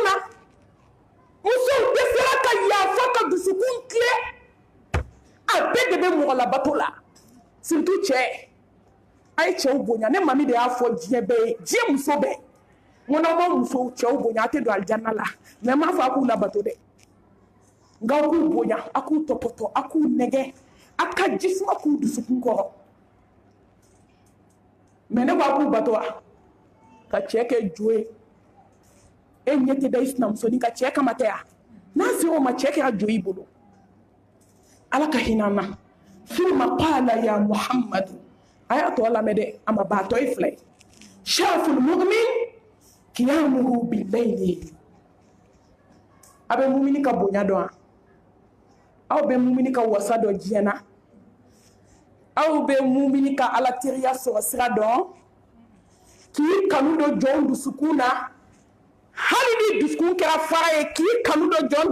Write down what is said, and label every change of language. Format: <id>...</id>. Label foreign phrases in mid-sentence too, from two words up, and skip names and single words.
<bm>na musow dɛsɛra ka yafa ka dusukun tile a bɛɛ de bɛ mɔgɔ labato la surtout cɛ a ye cɛw bonya ne mami de y'a fɔ diɲɛ bɛɛ ye diɲɛ muso bɛɛ n ko n'aw ma musow cɛw bonya a tɛ don alijanna la mais n m'a fɔ a k'u labato dɛ nka aw k'u bonya a k'u tɔpɔtɔ a k'u nɛgɛ a ka jisuma k'u dusukun kɔrɔ mais ne ko a k'u bato wa ka cɛ kɛ jo ye e ɲɛ tɛ da i sinamusonin ka cɛ kama tɛ ya n'a sera o ma cɛ kɛra jo i bolo ala ka hinɛ an na</bm> <ar>ثم قال يا محمد</ar> <bm>a y'a tɔ lamɛn dɛ a ma ban a tɔ ye 2 ye</bm> <ar>شرف المؤمن قيامه بالليل</ar> <bm>a bɛ mumini ka bonya dɔn wa aw bɛ mumini ka wasa dɔn diɲɛ na aw bɛ mumini ka ala teriya sɔrɔ sira dɔn k'i kanu dɔ jɔn dusukun na hali ni dusukun kɛra fara ye k'i kanu dɔ jɔn</bm>